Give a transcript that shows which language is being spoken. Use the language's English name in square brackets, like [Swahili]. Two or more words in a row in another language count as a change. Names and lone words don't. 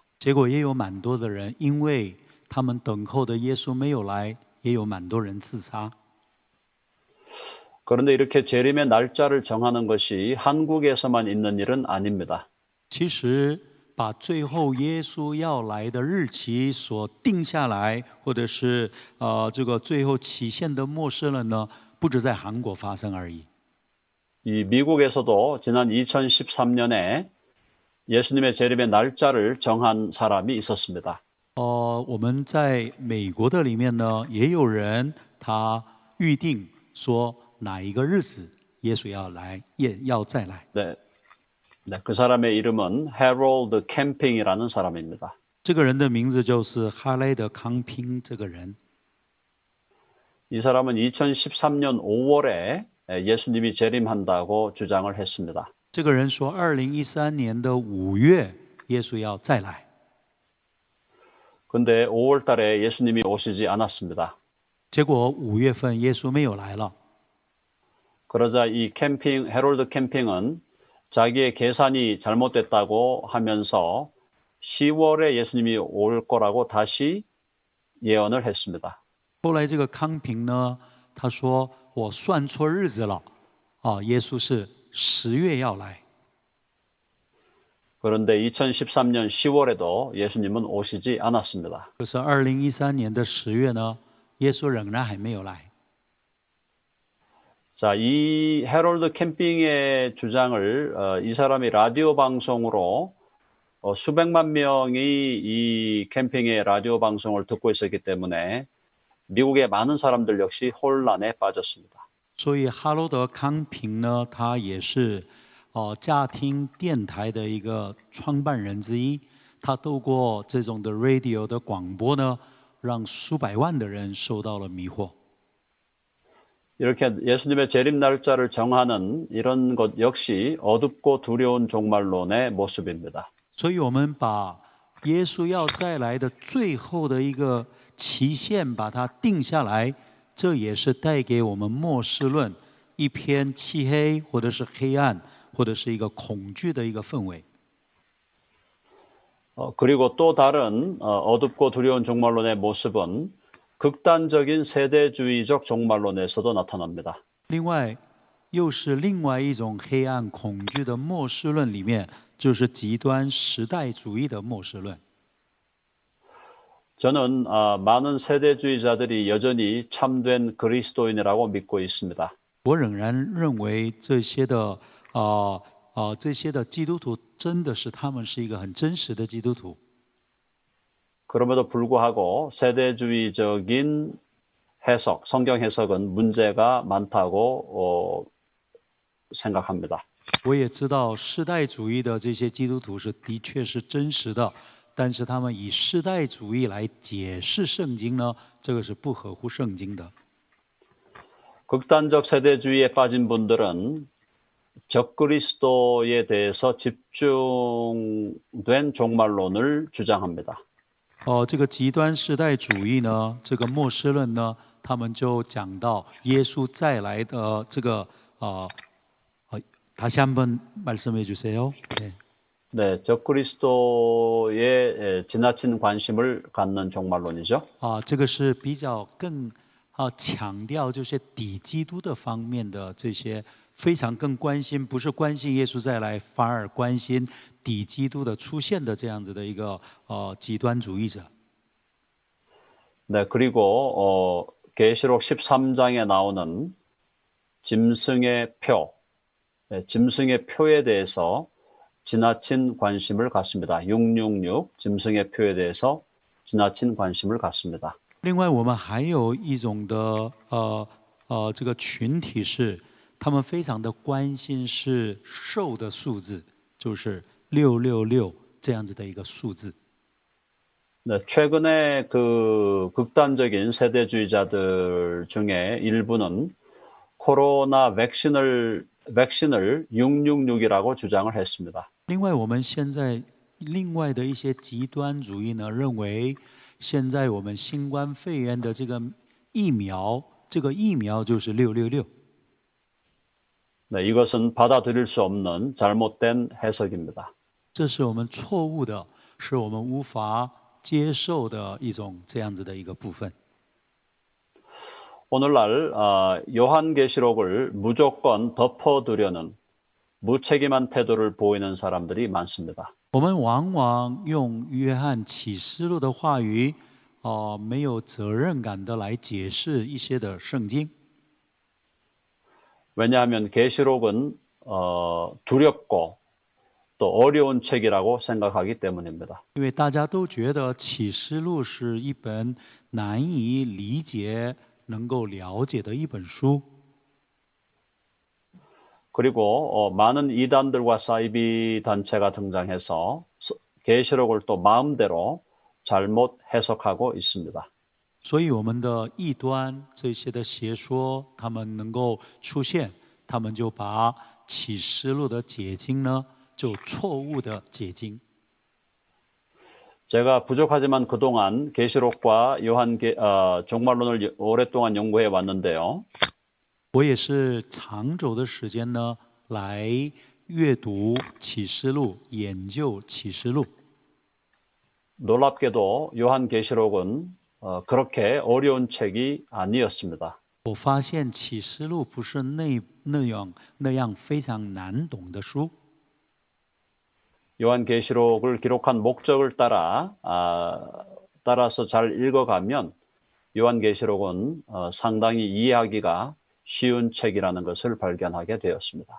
[Chinese] 结果也有蛮多的人，因为他们等候的耶稣没有来，也有蛮多人自杀。 [Korean] 그런데 이렇게 재림의 날짜를 정하는 것이 한국에서만 있는 일은 아닙니다. [Chinese] 其实把最后耶稣要来的日期所定下来，或者是这个最后期限的末世了呢，不止在韩国发生而已。 [Korean] 이 미국에서도 지난 2013년에 예수님의 재림의 날짜를 정한 사람이 있었습니다. [Chinese] 我们在美国的里面呢，也有人他预定说哪一个日子耶稣要来，也要再来。 [Korean] 네, 그 사람의 이름은 해롤드 캠핑이라는 사람입니다. [Chinese] 这个人的名字就是哈雷德康平这个人。 [Korean] 이 사람은 2013년 5월에 예수님이 재림한다고 주장을 했습니다. [Chinese] 这个人说，2013年的5月，耶稣要再来。 [Korean] 근데 5월 달에 예수님이 오시지 않았습니다. [Chinese] 结果5月份耶稣没有来了。 [Korean] 그러자 이 해롤드 캠핑은 자기의 계산이 잘못됐다고 하면서 10월에 예수님이 올 거라고 다시 예언을 했습니다. [Chinese] 后来这个康平呢，他说我算错日子了，耶稣是10月要来。 [Korean] 그런데 2013년 10월에도 예수님은 오시지 않았습니다. [Chinese] 可是2013年的10月呢，耶稣仍然还没有来。 [Korean] 자, 이 해롤드 캠핑의 주장을 이 사람이 라디오 방송으로 수백만 명이 이 캠핑의 라디오 방송을 듣고 있었기 때문에 미국의 많은 사람들 역시 혼란에 빠졌습니다. [Chinese] 所以哈罗德康平呢，他也是家庭电台的一个创办人之一。他透过这种的 radio 的广播呢，让数百万的人受到了迷惑。 [Korean] 이렇게 예수님의 재림 날짜를 정하는 이런 것 역시 어둡고 두려운 종말론의 모습입니다. [Chinese] 所以我们把耶稣要再来的最后的一个期限把它定下来，这也是带给我们末世论一片漆黑，或者是黑暗，或者是一个恐惧的一个氛围。 [Korean] 그리고 또 다른 어둡고 두려운 종말론의 모습은 극단적인 세대주의적 종말론에서도 나타납니다. [Chinese] 另外，又是另外一种黑暗恐惧的末世论里面，就是极端时代主义的末世论。 [Korean] 저는 많은 세대주의자들이 여전히 참된 그리스도인이라고 믿고 있습니다. [Chinese] 我仍然认为这些的基督徒真的是他们是一个很真实的基督徒。 [Korean] 그럼에도 불구하고 세대주의적인 해석, 성경 해석은 문제가 많다고 생각합니다. [Chinese] 我也知道世代主义的这些基督徒是的确是真实的，但是他们以世代主义来解释圣经呢，这个是不合乎圣经的。 [Korean] 극단적 세대주의에 빠진 분들은 적그리스도에 대해서 집중된 종말론을 주장합니다. [Chinese] 这个极端世代主义呢，这个末世论呢，他们就讲到耶稣再来的这个 [Korean] 다시 한번 말씀해 주세요. 네. 네, 적그리스도에 지나친 관심을 갖는 종말론이죠. [Chinese] 这个是比较更强调就是抵基督的方面的这些非常更关心，不是关心耶稣再来，反而关心抵基督的出现的这样子的一个极端主义者。 [Korean] 네, 그리고 계시록 13장에 나오는 짐승의 표, 짐승의 표에 대해서 지나친 관심을 갖습니다. 666 짐승의 표에 대해서 지나친 관심을 갖습니다. [Chinese] 另外，我们还有一种的这个群体是，他们非常的关心是兽的数字，就是666这样子的一个数字。 [Korean] 네, 최근에 그 극단적인 세대주의자들 중에 일부는 코로나 백신을 666이라고 주장을 했습니다. [Chinese] 另外，我们现在另外的一些极端主义呢，认为现在我们新冠肺炎的这个疫苗就是666。 [Korean] 네, 이것은 받아들일 수 없는 잘못된 해석입니다. [Chinese] 这是我们错误的，是我们无法接受的一种这样子的一个部分。 [Korean] 오늘날 요한계시록을 무조건 덮어두려는 무책임한 태도를 보이는 사람들이 많습니다. [Chinese] 我们往往用约翰启示录的话语，没有责任感的来解释一些的圣经。 [Korean] 왜냐하면 계시록은 두렵고 또 어려운 책이라고 생각하기 때문입니다. [Chinese] 因为大家都觉得启示录是一本难以理解、能够了解的一本书。 [Korean] 그리고 많은 이단들과 사이비 단체가 등장해서 계시록을 또 마음대로 잘못 해석하고 있습니다. [Chinese] 所以我们的异端这些的邪说，他们能够出现，他们就把启示录的解经呢，就错误的解经。 [Korean] 제가 부족하지만 그동안 계시록과 종말론을 오랫동안 연구해 왔는데요. [Chinese] 我也是长久的时间呢，来阅读启示录，研究启示录。 [Korean] 놀랍게도 요한계시록은 그렇게 어려운 책이 아니었습니다. [Chinese] 我发现启示录不是那样非常难懂的书。 [Korean] 요한계시록을 기록한 목적을 따라서 잘 읽어가면 요한계시록은 상당히 이해하기가 쉬운 책이라는 것을 발견하게 되었습니다.